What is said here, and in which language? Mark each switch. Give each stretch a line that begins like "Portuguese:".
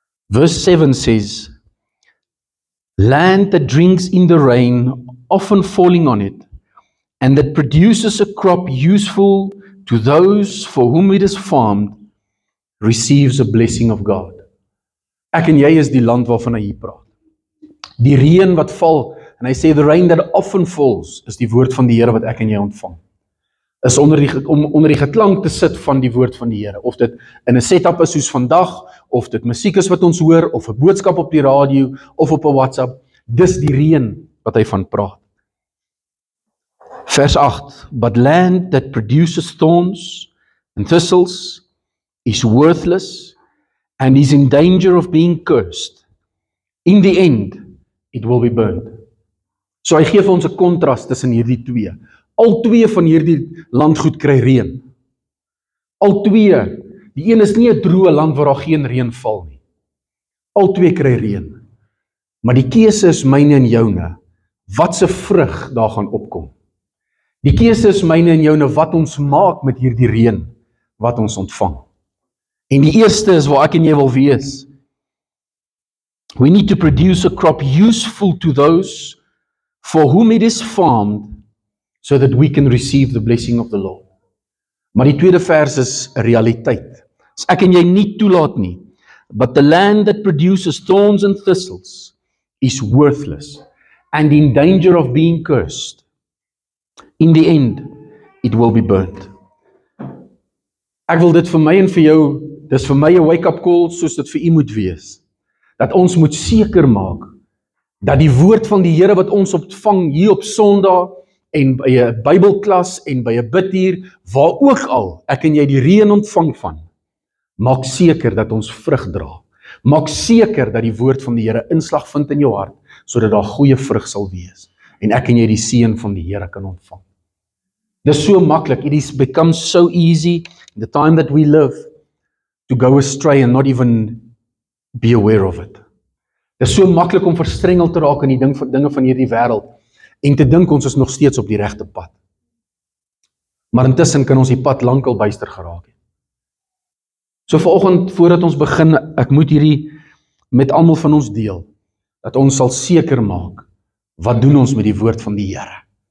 English: Verse 7 says, land that drinks in the rain, often falling on it, and that produces a crop useful to those for whom it is farmed, receives a blessing of God.
Afrikaans: Ek en jy is die land waarvan hy hier praat. Die reën wat val, en hy sê,
English: the rain that often falls,
Afrikaans: is die woord van die Here wat ek en jy ontvang. Is om onder die geklank te sit van die woord van die Here, of dit in 'n setup is soos vandag, of dit musiek is wat ons hoor, of 'n boodskap op die radio, of op 'n WhatsApp, dis die reën wat hy van praat. Vers 8,
English: but land that produces thorns and thistles is worthless and is in danger of being cursed. In the end, it will be burned.
Afrikaans: So hy gee vir ons 'n kontras tussen hierdie twee. Al twee van hierdie landgoed kry reën. Al twee, die een is nie 'n droë land waar daar geen reën val nie. Al twee kry reën. Maar die keuse is myne en joune, wat se vrug daar gaan opkom. Die keuse is myne en joune wat ons maak met hierdie reën wat ons ontvang. En die eerste is waar ek en jy wil wees.
English: We need to produce a crop useful to those for whom it is farmed, so that we can receive the blessing of the Lord.
Afrikaans: Maar die tweede vers is 'n realiteit. As ek en jy nie toelaat nie,
English: but the land that produces thorns and thistles is worthless and in danger of being cursed. In the end, it will be burnt.
Afrikaans: Ek wil dit vir my en vir jou, dis vir my 'n wake-up call, soos dit vir u moet wees. Dat ons moet seker maak, dat die woord van die Here wat ons ontvang hier op Sondag, en by 'n Bybelklas en by 'n bidtuur, waar ook al ek en jy die reën ontvang van, maak seker dat ons vrug dra. Maak seker dat die woord van die Here inslag vind in jou hart, sodat daar goeie vrug sal wees, en ek en jy die seën van die Here kan ontvang. Dis so maklik,
English: it is become so easy, in the time that we live, to go astray and not even be aware of it.
Afrikaans: Dis so maklik om verstrengel te raak in die dinge van hierdie wêreld, en te dink ons is nog steeds op die regte pad. Maar intussen kan ons die pad lankal byster geraak het. So vanoggend, voordat ons begin, ek moet hierdie met almal van ons deel, dat ons sal seker maak, wat doen ons met die woord van die Here?